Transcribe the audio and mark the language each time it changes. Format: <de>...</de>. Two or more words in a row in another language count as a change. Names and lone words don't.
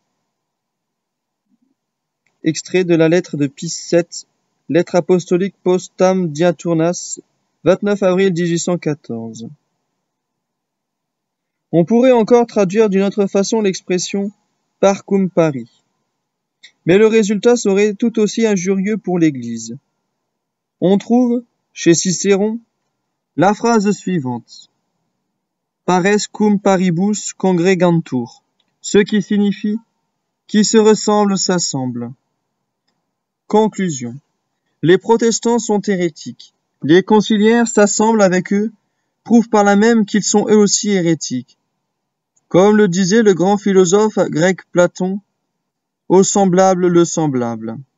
<fr>Extrait de la lettre de Pie VII, lettre apostolique Postam Diaturnas, 29 avril 1814. On pourrait encore traduire d'une autre façon l'expression par</fr> <la>cum pari.</la> <fr>Mais le résultat serait tout aussi injurieux pour l'Église. On trouve, chez Cicéron, la phrase suivante.</fr> <la>Pares cum paribus congregantur,</la> <fr>ce qui signifie qui se ressemblent s'assemblent. Conclusion. Les protestants sont hérétiques. Les conciliaires s'assemblent avec eux, prouvent par là même qu'ils sont eux aussi hérétiques. Comme le disait le grand philosophe grec Platon, au semblable le semblable.</fr>